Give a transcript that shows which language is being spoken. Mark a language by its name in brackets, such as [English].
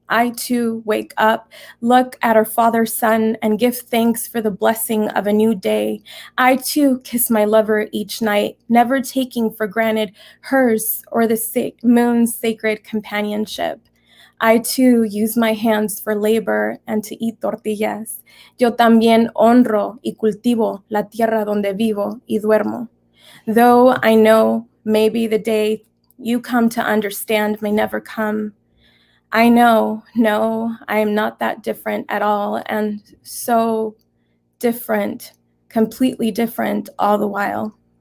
[English] I too wake up, look at our Father, Son, and give thanks for the blessing of a new day. I too kiss my lover each night, never taking for granted hers or the moon's sacred companionship. I too use my hands for labor and to eat tortillas. [Spanish] Yo también honro y cultivo la tierra donde vivo y duermo. [English] Though I know maybe the day you come to understand may never come, I know, no, I am not that different at all, and so different, completely different all the while.